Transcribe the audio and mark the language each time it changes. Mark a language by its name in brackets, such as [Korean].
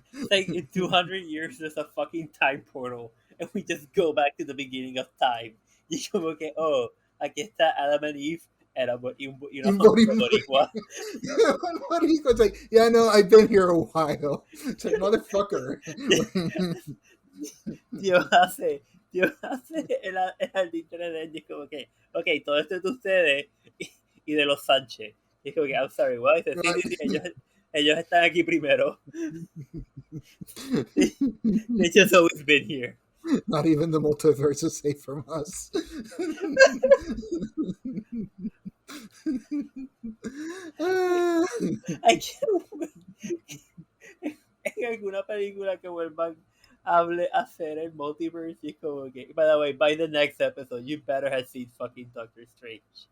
[English] Like in 200 years, there's a fucking time portal, and we just go back to the beginning of time. [Spanish] Y como que, oh, aquí está Adam and Eve, and un boricua. [English] It's like, yeah, no, I've been here a while. It's like, motherfucker. [Spanish] Dios hace el internet y es como que, ok, todo esto es de ustedes y de los Sánchez. Y es como que, [English] I'm sorry, what? [Spanish] Sí, ellos están aquí primero. [English] They just always been here. Not even the multiverse is safe from us. I can't wait. [Spanish] En alguna película que vuelvan a hacer el multiverse y es como que, [English] by the way, by the next episode, you better have seen fucking Doctor Strange.